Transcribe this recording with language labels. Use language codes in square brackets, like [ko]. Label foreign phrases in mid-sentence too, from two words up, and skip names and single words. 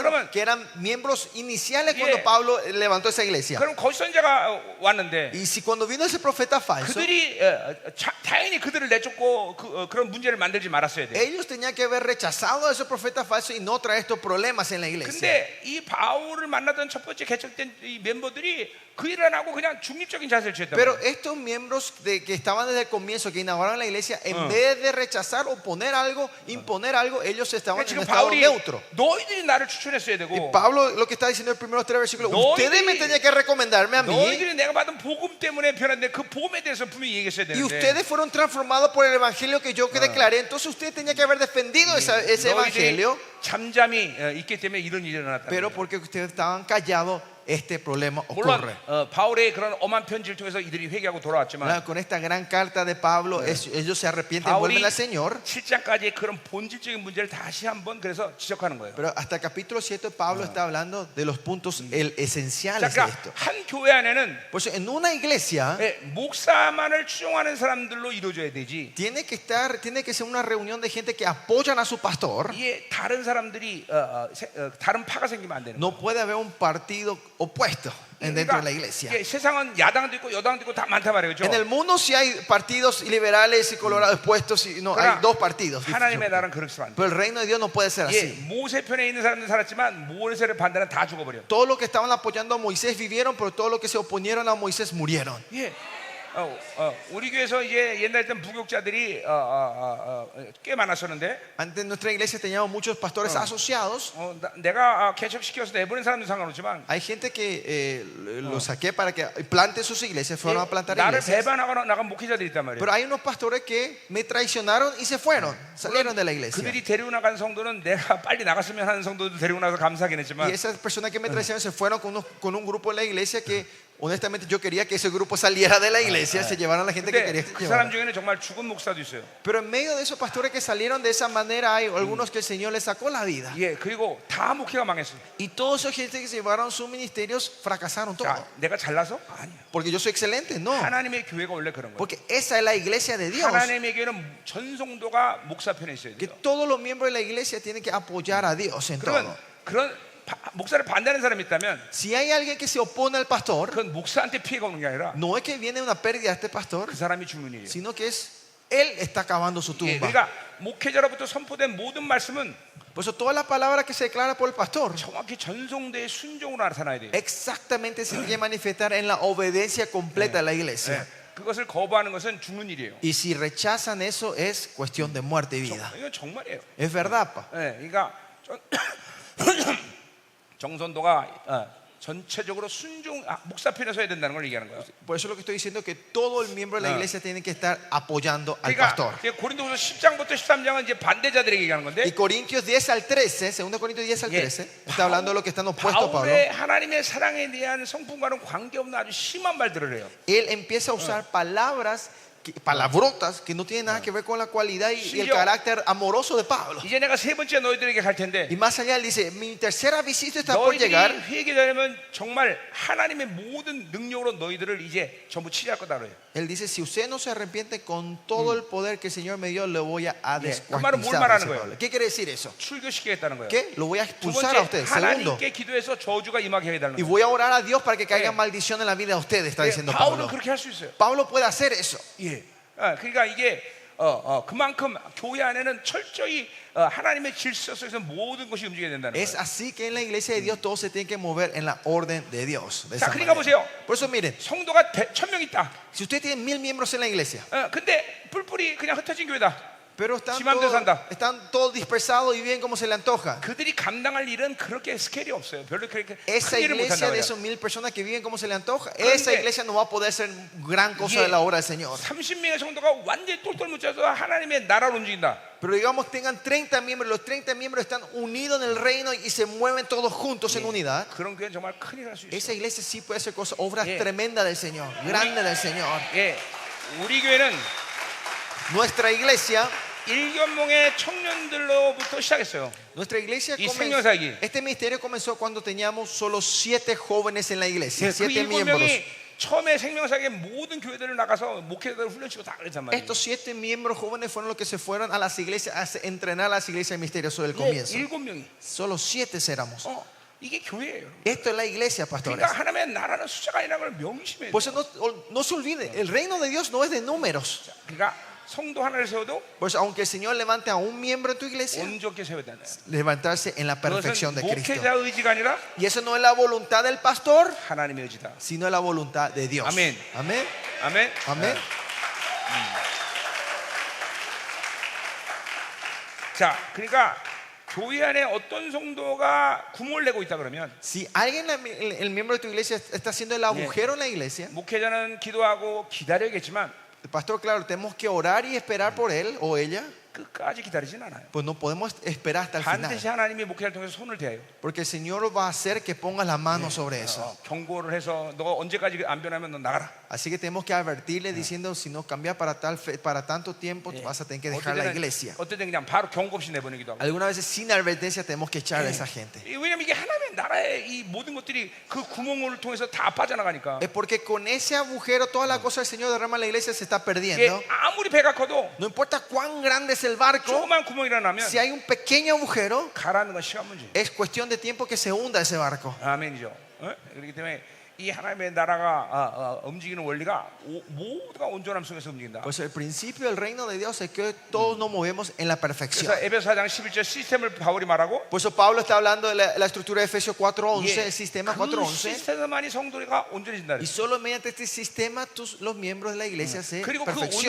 [ko] 그러면- [es] que eran miembros iniciales [ko] 예. [es] cuando Pablo levantó esa iglesia. [ko] 그럼 거짓 선자가 왔는데 [es] Y si cuando vino ese profeta falso, [ko] 그들이 당연히 그들을 내쫓고 그런 문제를 만들지 말았어야 돼요. [es] ellos tenían que haber rechazado a esos profetas falsos y no traer estos problemas en la iglesia. [ko] 근데 이 바울을 만나던 첫 번째 개척된 이 멤버들이 그 일을 안 하고 그냥 중립적인 자세를 취했단 [es] Pero [ko] 말이에요. [es] estos miembros que estaban desde el comienzo, que inauguraron la iglesia, en vez de rechazar o poner algo, imponer algo, ellos estaban [ko] 그러니까 [es] en un [ko] 지금 [es] estado [ko] 바울이 [es] neutro. [ko] 너희들이 나를 추천했어야 되고 [es] Y Pablo lo que está diciendo en los primeros 3 versículos, [ko] 너희들이- [es] ustedes me tenían que recomendarme a mí. [ko] 너희들이 내가 받은 복음 때문에 변했는데 그 복음에 대해서 분명히 얘기했어야 [es] Y [ko] 되는데 [es] ustedes fueron transformados por el evangelio que yo declaré. Entonces ustedes tenían que haber defendido ese [ko] 너희들이 [es] evangelio. [ko] 잠잠히 있기 때문에 이런 일이 일어났다. [es] Pero porque ustedes estaban callados, este problema [ko] 물론 [es] ocurre. [ko] 바울의 그런 엄한 편지를 통해서 이들이 회개하고 돌아왔지만 [es] Con esta gran carta de Pablo, ellos se arrepienten y [ko] 바울이 [es] vuelven al Señor. [ko] 7장까지 그런 본질적인 문제를 다시 한번 그래서 지적하는 거예요. [es] Pero hasta el capítulo 7 Pablo está hablando de los puntos [ko] 자, [es] esenciales de [ko] 그러니까 [es] esto. [ko] 한 교회 안에는 [es] Por eso en una iglesia [ko] 목사만을 추종하는 사람들로 이루어져야 되지. [es] tiene que ser una reunión de gente que apoyan a su pastor. [ko] 이게 다른 사람들이 다른 파가 생기면 안 되는 거예요. [es] No puede haber un partido opuesto dentro de la iglesia. [ko] 이게 세상은 야당도 있고 여당도 있고 다 많단 말이에요. [es] En el [ko] 그렇죠? [es] mundo sí hay partidos liberales y colorados opuestos, no, hay [ko] 그러나 [es] dos partidos. [ko] 하나님의 나라는 그렇게 안 돼. [es] Pero el reino de Dios no puede ser [ko] 예, [es] así. [ko] 모세 편에 있는 사람들 살았지만 모세를 반대는 다 죽어버려. [es] Todos los que estaban apoyando a Moisés vivieron, pero todos los que se oponieron a Moisés murieron. [ko] 예. 우리 교회에서 이제 옛날 때 부교육자들이 꽤 많았었는데 [es] Antes en nuestra iglesia teníamos muchos pastores asociados. [ko] 내가 개척시켜서 내보낸 사람도 상관없지만 [es] Hay gente que los saqué para que planten sus iglesias, fueron a plantar [ko] 나를 [es] iglesias. [ko] 배반하거나 나간 목회자들이 있단 말이에요. [es] Pero hay unos pastores que me traicionaron y se fueron, salieron de la iglesia. [ko] 그들이 데리고 나간 성도는 내가 빨리 나갔으면 하는 성도도 데리고 나서 감사하긴 [es] Y [ko] 했지만 [es] esas personas que me traicionaron se fueron con un grupo de la iglesia que honestamente yo quería que ese grupo saliera de la iglesia, se llevaron a la gente que quería [ko] 근데 [es] que [ko] 그 사람 [es] llevaran. [ko] 중에는 정말 죽은 목사도 있어요. [es] Pero en medio de esos pastores que salieron de esa manera hay algunos que el Señor les sacó la vida. [ko] 예, 그리고 다 목회가 망했어. [es] Y todos esos gente que se llevaron sus ministerios fracasaron [ko] 자, [es] todo. [ko] 내가 잘나서? 아니야. [es] Porque yo soy excelente, no. [ko] 하나님의 교회가 원래 그런 거예요. [es] Porque esa es la iglesia de Dios. [ko] 하나님의 교회는 전성도가 목사 편에 있어야 [es] Que [ko] 돼요. [es] todos los miembros de la iglesia tienen que apoyar a Dios en todo. [ko] 그런 목사를 반대하는 사람이 있다면 [es] Si hay alguien que se opone al pastor, [ko] 그건 목사한테 피해가 오는 게 아니라 [es] no es que viene una pérdida a este pastor, [ko] 그 사람이 죽는 일이에요. [es] sino que es Él está cavando su [ko] 예, [es] tumba. [ko] 그러니까 목회자로부터 선포된 모든 말씀은 [es] Por eso toda la palabra que se declara por el pastor [ko] 정확히 전성대의 순종으로 나타나야 돼요. [es] exactamente se tiene que manifestar en la obediencia completa de la iglesia. [ko] 그것을 거부하는 것은 죽는 일이에요. [es] Y si rechazan eso es cuestión de muerte y vida. [ko] 이건 정말이에요. [es] Es verdad, pa. [ko] 그러니까 정선도가 전체적으로 순종 목사 편에 서야 된다는 걸 얘기하는 거예요. [es] Por eso lo que estoy diciendo es que todo el miembro de la iglesia tiene que estar apoyando al [ko] 그러니까 [es] pastor. [ko] 고린도후서 10장부터 13장은 이제 반대자들에게 얘기하는 건데 [es] Y Corintios 10 al 13, 2 Corintios 10 al 13, está hablando de lo que están opuestos a Pablo. [ko] 바울의 하나님의 사랑에 대한 성품과는 관계없는 아주 심한 말들을 해요. [es] Él empieza a usar palabrotas que no tienen nada que ver con la cualidad y el carácter amoroso de Pablo. [ko] 이제 내가 세 번째 너희들에게 갈 텐데 [es] Y más allá él dice, mi tercera visita está por [ko] 너희들이 [es] llegar. [ko] 회개되면 정말 하나님의 모든 능력으로 너희들을 이제 전부 치유할 거다 그래요. [es] Él dice, si usted no se arrepiente con todo el poder que el Señor me dio, le voy a [ko] 그 말은 뭘 말하는 [es] descuartizar. [ko] 거예요? [es] ¿Qué quiere decir eso? [ko] 출교시키겠다는 거예요. [es] ¿Qué? Lo voy a [ko] 두 [es] expulsar a [ko] 번째 [es] usted. Segundo, [ko] 하나님께 기도해서 저주가 임하게 해달라는 [es] y [ko] 거예요. [es] voy a orar a Dios para que caiga maldición en la vida de ustedes, está diciendo [ko] 바울은 [es] Pablo. [ko] 그렇게 할 수 있어요. [es] Pablo puede hacer eso. [ko] 예. 그러니까 이게 그만큼 교회 안에는 철저히 하나님의 질서 속에서 모든 것이 움직여야 된다는 [es] Es [ko] 거예요. [es] así que en la iglesia de Dios todo se tiene que mover en la orden de Dios. De esa [ko] 자, 그러니까 [es] manera. [ko] 보세요. [es] Por eso miren, [ko] 성도가 1000명 있다. [es] si usted tiene 1000 miembros en la iglesia, [ko] 근데 뿔뿔이 그냥 흩어진 교회다. [es] pero están todos dispersados y viven como se le antoja. [ko] 그들이 감당할 일은 그렇게 스케일이 없어요. 별로 그렇게 [es] Esa [ko] 큰 일을 못 [es] iglesia [ko] 한다고 [es] de [ko] 해요. [es] esos 1000 personas que viven como se le antoja, esa iglesia no va a poder ser gran cosa de la obra del Señor. [ko] 30명의 성도가 완전히 똘똘 뭉쳐서 하나님의 나라로 움직인다. [es] Pero digamos tengan 30 miembros, los 30 miembros están unidos en el reino y se mueven todos juntos en unidad. [ko] 그런 교회는 정말 큰일 할 수 [es] Esa [ko] 있어요. [es] iglesia sí puede hacer cosas, obras tremendas del Señor, grandes del Señor. [ko] 우리 교회는 [es] Nuestra iglesia, 일견몽의 청년들로부터 시작했어요. nuestra iglesia Y comenzó, [ko] 생명사기. [es] este ministerio comenzó cuando teníamos solo 7 jóvenes en la iglesia, [ko] 그 [es] 7 miembros. [ko] 7명이 처음에 생명사기의 모든 교회들을 나가서 목회자들 훈련시키고 다 그랬단 말이에요. [es] Estos 7 miembros jóvenes fueron los que se fueron a las iglesias a entrenar a las iglesias misterioso del comienzo. [ko] 7명이. [es] Solo 7 éramos. [ko] 이게 교회예요. [es] Esto es la iglesia, pastores. [ko] 그러니까 하나님의 나라는 숫자가 아니라는 걸 명심해야 [es] Por [ko] 돼요. [es] eso no se olvide, el reino de Dios no es de números. [ko] 그러니까 성도 하나를 세워도 [es] Por eso, aunque el Señor levante a un miembro en tu iglesia, [ko] 온전히 세워야 된다. [es] levantarse en la perfección [ko] 그것은 [es] de Cristo. [ko] 목회자 의지가 아니라 [es] Y eso no es la voluntad del pastor, [ko] 하나님의 의지다. [es] sino es la voluntad de Dios. Amén. Amén. [ko] 아멘. [es] Amén. [ko] 자, 그러니까 교회 안에 어떤 성도가 구멍을 내고 있다 그러면 [es] Si alguien, el miembro de tu iglesia, está haciendo el agujero en la iglesia, [ko] 목회자는 기도하고 기다려야겠지만 [es] el pastor, claro, tenemos que orar y esperar por él o ella, [ko] 끝까지 기다리진 않아요. [es] pues no podemos esperar hasta el [ko] 반드시 [es] final. [ko] 하나님이 목회자를 통해서 손을 대요. [es] Porque el Señor va a hacer que pongas la mano sobre eso. [ko] 경고를 해서 너 언제까지 안 변하면 너 나가라. [es] Así que tenemos que advertirle diciendo, si no cambias para tanto tiempo, vas a tener que dejar la iglesia. [ko] 어떤 때는 그냥 바로 경고 없이 내보내기도 하고. [es] Algunas veces sin advertencia tenemos que echar a esa gente. [ko] 왜냐면 이게 하나님의 나라의 이 모든 것들이 그 구멍을 통해서 다 빠져나가니까. [es] Es porque con ese agujero toda la cosa del Señor derrama en la iglesia se está [ko] 이게 [es] perdiendo. [ko] 아무리 배가 커도 [es] No importa cuán grande es el barco, [ko] 조그만 구멍이라 나면 [es] si hay un pequeño agujero, [ko] 가라는 건 시간 문제. [es] es cuestión de tiempo que se hunda ese barco. [ko] 아멘이죠. 그렇기 때문에 이 하나님의 나라가 움직이는 원리가 모두가 온전함 속에서 움직인다. [es] Pues el principio del reino de Dios es que todos nos movemos en la perfección. [ko] 그래서 에베소 4장 11절 시스템을 바울이 말하고 [es] Por eso Pablo está hablando de la estructura de Efesios 4:11, el sistema [ko] 그 [es] 4:11. [ko] 시스템만이 성도가 온전해진다. [es] Y solo mediante este sistema los miembros de la iglesia se [ko] 그리고 그 [es] perfeccionan.